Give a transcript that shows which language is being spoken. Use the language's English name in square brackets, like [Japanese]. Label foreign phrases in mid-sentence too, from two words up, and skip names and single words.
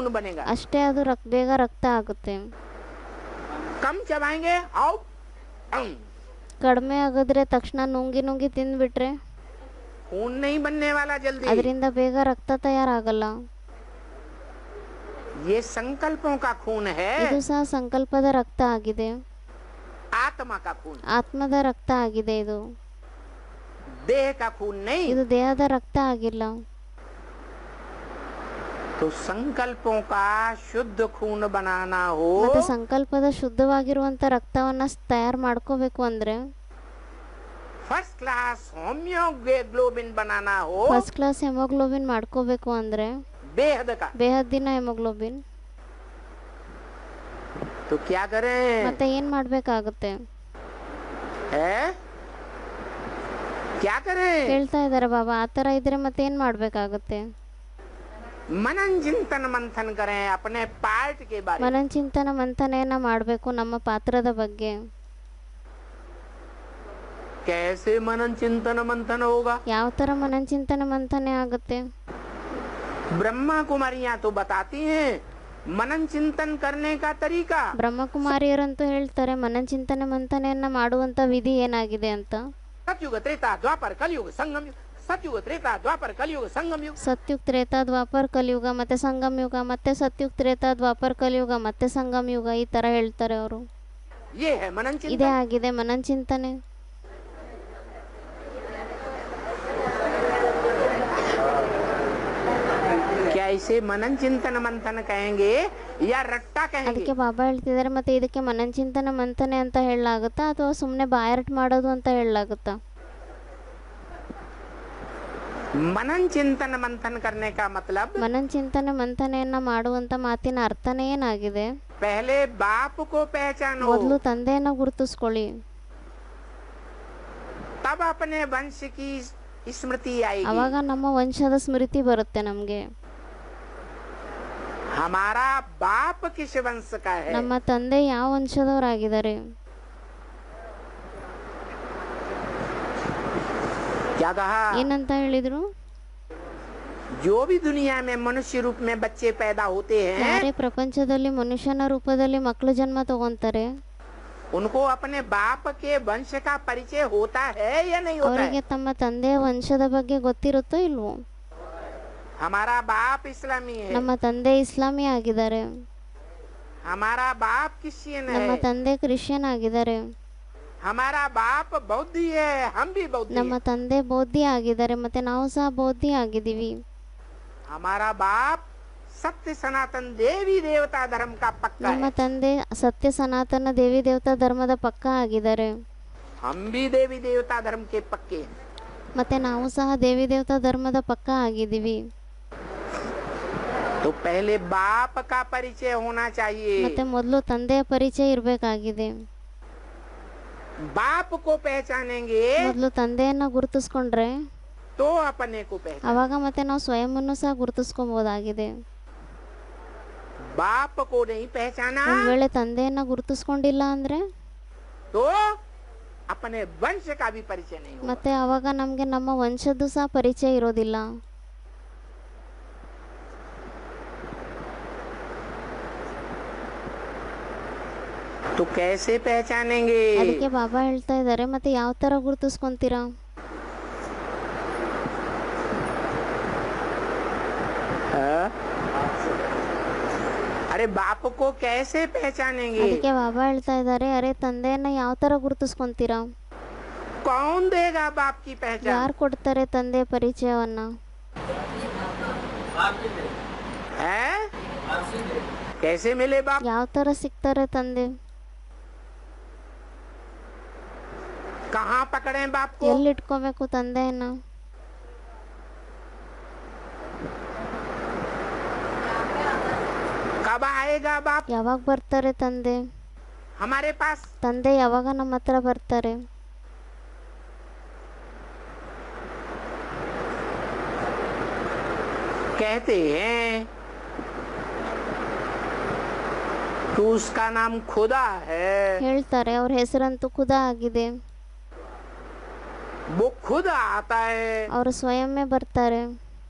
[Kannada] ಅಷ್ಟೇ ಅದು ಬೇಗ ರಕ್ತ ಆಗುತ್ತೆ. [Hindi] कम चबाएंगे आओ [Kannada] ಕಡಿಮೆ ಆಗಿದ್ರೆ ತಕ್ಷಣ ನುಂಗಿ ನುಂಗಿ ತಿಂದ್ಬಿಟ್ರೆ [Hindi] खून नहीं बनने वाला जल्दी। [Kannada] ಅದರಿಂದ ಬೇಗ ರಕ್ತ ತಯಾರಾಗಲ್ಲ. [Hindi] ये संकल्पों का खून है, [Kannada] ಇದು ಸಹ ಸಂಕಲ್ಪದ ರಕ್ತ ಆಗಿದೆ, [Hindi] आत्मा का खून, [Kannada] ಆತ್ಮದ ರಕ್ತ ಆಗಿದೆ. ಇದು [Hindi] देह का खून नहीं। [Kannada] ಇದು ದೇಹದ ರಕ್ತ ಆಗಿಲ್ಲ. [Hindi] तो संकल्पों का शुद्ध खून बनाना हो, [Kannada] ಮತ್ತೆ ಸಂಕಲ್ಪದ ಶುದ್ಧವಾಗಿರುವಂತ ರಕ್ತವನ್ನ ತಯಾರು ಮಾಡ್ಕೋಬೇಕು ಅಂದ್ರೆ, [English] first class [Hindi] होमियोग्लोबिन बनाना हो, [English] first class [Kannada] ಹೆಮೋಗ್ಲೋಬಿನ್ ಮಾಡ್ಕೋಬೇಕು ಅಂದ್ರೆ, [Hindi] बेहद का, [Kannada] ಬೇಹದ್ದಿನ ಹೆಮೋಗ್ಲೋಬಿನ್. [Hindi] तो क्या करें? [Kannada] ಮತ್ತೆ ಏನ್ ಮಾಡ್ಬೇಕಾಗುತ್ತೆ? [Hindi] है क्या करें? [Kannada] ಹೇಳ್ತಾ ಇದಾರೆ ಬಾಬಾ, ಆತರ ಇದ್ರೆ ಮತ್ತೆ ಏನ್ ಮಾಡ್ಬೇಕಾಗುತ್ತೆ? [Hindi] मनन चिंतन मंथन करें अपने पार्ट के बारे में। [Kannada] ಮನನ ಚಿಂತನ ಮಂಥನೆಯನ್ನ ಮಾಡಬೇಕು ನಮ್ಮ ಪಾತ್ರದ ಬಗ್ಗೆ. [Hindi] कैसे मनन चिंतन मंथन होगा? [Kannada] ಯಾವ ತರ ಮನನ ಚಿಂತನ ಮಂಥನೆ ಆಗುತ್ತೆ? [Hindi] ब्रह्मा कुमारियां तो बताती हैं मनन चिंतन करने का तरीका। [Kannada] ಬ್ರಹ್ಮಕುಮಾರಿಯರಂತೂ ಹೇಳ್ತಾರೆ ಮನನ ಚಿಂತನೆ ಮಂಥನೆಯನ್ನ ಮಾಡುವಂತ ವಿಧಿ ಏನಾಗಿದೆ ಅಂತ. [Hindi] सतयुग त्रेता द्वापर कलयुग संगम युग, सतयुग त्रेता द्वापर कलयुग संगम युग। [Kannada] ಸತ್ಯುಗ್ ತ್ರೇತಾ ದ್ವಾಪರ ಕಲಿಯುಗ ಮತ್ತೆ ಸಂಗಮ ಯುಗ, ಮತ್ತೆ ಸತ್ಯುಗ್ ತ್ರೇತಾ ದ್ವಾಪರ ಕಲಿಯುಗ ಮತ್ತೆ ಸಂಗಮ ಯುಗ, ಈ ತರ ಹೇಳ್ತಾರೆ ಅವರು. [Hindi] ये है मनन [Kannada] ಇದೇ [Hindi] चिंतन। [Kannada] ಆಗಿದೆ ಮನನ ಚಿಂತನೆ. [Hindi] क्या इसे मनन चिंतन मंथन कहेंगे या रट्टा कहेंगे? [Kannada] ಅದಕ್ಕೆ ಬಾಬಾ ಹೇಳ್ತಿದ್ದಾರೆ ಮತ್ತೆ ಇದಕ್ಕೆ ಮನನ ಚಿಂತನ ಮಂಥನೆ ಅಂತ ಹೇಳಲಾಗುತ್ತಾ ಅಥವಾ ಸುಮ್ಮನೆ ಬಾಯಾರಿಟ್ ಮಾಡೋದು ಅಂತ ಹೇಳಲಾಗುತ್ತಾ? [Hindi] मनन चिंतन मंथन करने का मतलब [Kannada] ಮನನ ಚಿಂತನೆ ಮಂಥನೆಯನ್ನ ಮಾಡುವಂತ ಮಾತಿನ ಅರ್ಥನೇ ಏನಾಗಿದೆ? [Hindi] पहले बाप को पहचानो, [Kannada] ಮೊದಲು ತಂದೆಯನ್ನ ಗುರುತಿಸ್ಕೊಳ್ಳಿ, [Hindi] तब अपने वंश की स्मृति आएगी। [Kannada] ಅವಾಗ ನಮ್ಮ ವಂಶದ ಸ್ಮೃತಿ ಬರುತ್ತೆ ನಮ್ಗೆ. [Hindi] हमारा बाप किस वंश का है? [Kannada] ನಮ್ಮ ತಂದೆ ಯಾವ ವಂಶದವರಾಗಿದ್ದಾರೆ? [Hindi] क्या कहा? [Kannada] ಏನಂತ ಹೇಳಿದ್ರು? [Hindi] जो भी दुनिया में मनुष्य रूप में बच्चे पैदा होते हैं, [Kannada] ಯಾರೇ ಪ್ರಪಂಚದಲ್ಲಿ ಮನುಷ್ಯನ ರೂಪದಲ್ಲಿ ಮಕ್ಕಳು ಜನ್ಮ ತಗೊಂತಾರೆ [Hindi] उनको अपने बाप के वंश का परिचय होता है या नहीं होता [Kannada] ಅವರಿಗೆ [Hindi] है? [Kannada] ತಮ್ಮ ತಂದೆಯ ವಂಶದ ಬಗ್ಗೆ ಗೊತ್ತಿರುತ್ತೋ ಇಲ್ವೋ? [Hindi] हमारा बाप इस्लामी है, [Kannada] ನಮ್ಮ ತಂದೆ ಇಸ್ಲಾಮಿ ಆಗಿದ್ದಾರೆ, [Hindi] हमारा बाप क्रिश्चियन [Kannada] ನಮ್ಮ [Hindi] है, [Kannada] ತಂದೆ ಕ್ರಿಶ್ಚಿಯನ್ ಆಗಿದ್ದಾರೆ, [Hindi] हमारा बाप बौद्धी है, हम भी बौद्धी [Kannada] ನಮ್ಮ [Hindi] हैं। [Kannada] ತಂದೆ ಬೌದ್ಧಿ ಆಗಿದ್ದಾರೆ ಮತ್ತೆ ನಾವು ಸಹ ಬೌದ್ಧಿ ಆಗಿದ್ದೀವಿ. [Hindi] हमारा बाप सत्य सनातन देवी देवता धर्म का पक्का [Kannada] ನಮ್ಮ [Hindi] है, [Kannada] ತಂದೆ ಸತ್ಯ ಸನಾತನ ದೇವಿ ದೇವತಾ ಧರ್ಮದ ಪಕ್ಕ ಆಗಿದ್ದಾರೆ [Hindi] हम भी देवी देवता धर्म के पक्के हैं। [Kannada] ಮತ್ತೆ ನಾವು ಸಹ ದೇವಿ ದೇವತಾ ಧರ್ಮದ ಪಕ್ಕ ಆಗಿದ್ದೀವಿ. [Hindi] तो पहले बाप का परिचय होना चाहिए। [Kannada] ಮತ್ತೆ ಮೊದಲು ತಂದೆಯ ಪರಿಚಯ ಇರಬೇಕಾಗಿದೆ. [Hindi] बाप को पहचानेंगे [Kannada] ಮೊದಲು ತಂದೆಯನ್ನ ಗುರುತಿಸ್ಕೊಂಡ್ರೆ [Hindi] तो अपने को पहचान। [Kannada] ಅವಾಗ ಮತ್ತೆ ನಾವು ಸ್ವಯಂವನ್ನು ಸಹ ಗುರುತಿಸ್ಕೊಬಹುದಾಗಿದೆ. [Hindi] बाप को नहीं पहचाना [Kannada] ಒಂದ್ ವೇಳೆ ತಂದೆಯನ್ನ ಗುರುತಿಸ್ಕೊಂಡಿಲ್ಲ ಅಂದ್ರೆ [Hindi] तो अपने वंश का भी परिचय नहीं होगा। [Kannada] ಮತ್ತೆ ಅವಾಗ ನಮ್ಗೆ ನಮ್ಮ ವಂಶದ್ದು ಸಹ ಪರಿಚಯ ಇರೋದಿಲ್ಲ. [Hindi] तो कैसे पहचानेंगे? [Kannada] ಅದಕ್ಕೆ ಬಾಬಾ ಹೇಳ್ತಾ ಇದ್ದಾರೆ ಮತ್ತೆ ಯಾವ ತರ ಗುರುತಿಸ್ಕೊಂತೀರಾ? [Hindi] हाँ? अरे बाप को कैसे पहचानेंगे? [Kannada] ಅದಕ್ಕೆ ಬಾಬಾ ಹೇಳ್ತಾ ಇದ್ದಾರೆ ಅರೆ ತಂದೆಯನ್ನ ಯಾವ ತರ ಗುರುತಿಸ್ಕೊಂತೀರಾ? [Hindi] कौन देगा बाप की पहचान? [Kannada] ಯಾರು ಕೊಡ್ತಾರೆ ತಂದೆ ಪರಿಚಯವನ್ನ? [Hindi] है कैसे मिले बाप? [Kannada] ಯಾವ ತರ ಸಿಗ್ತಾರೆ ತಂದೆ? [Hindi] कहाँ पकड़े बाप को? [Kannada] ಎಲ್ಲಿ ಇಟ್ಕೋಬೇಕು ತಂದೆಯನ್ನ? [Hindi] कब आएगा बाप [Kannada] ಯಾವಾಗ ಬರ್ತಾರೆ ತಂದೆ? [Hindi] हमारे पास? [Kannada] ತಂದೆ ಯಾವಾಗ ನಮ್ಮ ಹತ್ರ ಬರ್ತಾರೆ? [Hindi] कहते हैं कि उसका नाम खुदा है, [Kannada] ಹೇಳ್ತಾರೆ ಅವ್ರ ಹೆಸರಂತೂ ಖುದಾ ಆಗಿದೆ, [Hindi] वो खुद आता है। [Kannada] ಅವರು ಸ್ವಯಂವೇ ಬರ್ತಾರೆ.